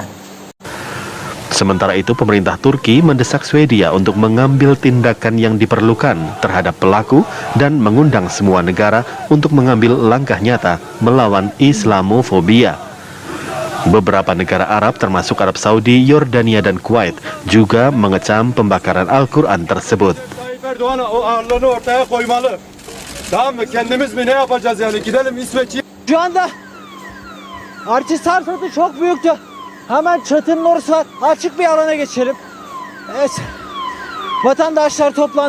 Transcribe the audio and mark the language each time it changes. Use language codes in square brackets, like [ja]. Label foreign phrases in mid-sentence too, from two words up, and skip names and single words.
[id] Sementara itu, pemerintah Turki mendesak Swedia untuk mengambil tindakan yang diperlukan terhadap pelaku dan mengundang semua negara untuk mengambil langkah nyata melawan Islamofobia. Beberapa negara Arab termasuk Arab Saudi, Yordania, dan Kuwait juga mengecam pembakaran Al-Quran tersebut. [tr] Şu anda artist harfası çok büyüktü. Hemen çatının orası açık bir alana geçelim. Evet. Vatandaşlar toplandı.